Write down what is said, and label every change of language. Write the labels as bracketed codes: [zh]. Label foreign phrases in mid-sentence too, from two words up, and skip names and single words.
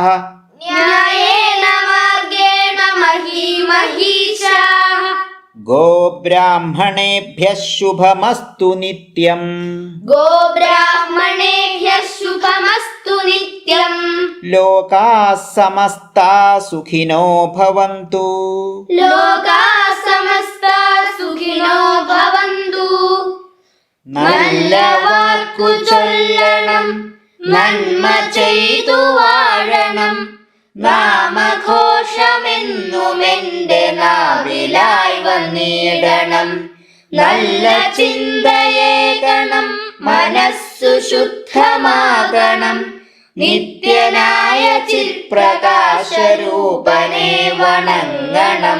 [sa] ന്യായേന മാർഗേണ മഹീമഹീഷാഃ ഗോബ്രാഹ്മണേഭ്യഃ ശുഭമസ്തു നിത്യം ഗോബ്രാഹ്മണേഭ്യഃ ശുഭമസ്തു നിത്യം ലോകാഃ സമസ്താഃ സുഖിനോ ഭവന്തു ലോകാഃ സമസ്താഃ സുഖിനോ ഭവന്തു. [ml] നല്ല വാക്കു ചൊല്ലണം, നന്മ ചെയ്തു വാഴണം, നാമഘോഷമെന്നുമെന്റെ നാവിലായി വന്നിടണം. നല്ല ചിന്തയേകണം, മനസ്സു ശുദ്ധമാകണം, നിത്യനായ ചിത്പ്രകാശരൂപനെ വണങ്ങണം.